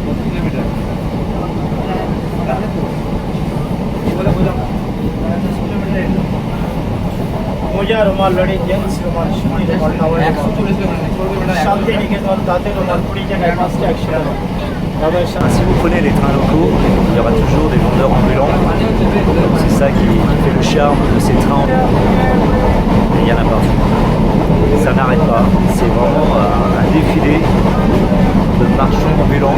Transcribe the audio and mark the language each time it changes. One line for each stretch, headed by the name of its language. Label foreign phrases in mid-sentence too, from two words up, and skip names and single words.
Bangla: মোজা রুমাল লড়ি জেন্টস রুমাল শিশি রুমাল টাওয়াল 140 শান্তি নিকেতন তাতে রুমাল 20 টাকায় 5টা 100 টাকা।
French: Si vous prenez les trains locaux, il y aura toujours des vendeurs ambulants. C'est ça qui fait le charme de ces trains. Et il y en a partout. Ça n'arrête pas. C'est vraiment un défilé de marchands ambulants.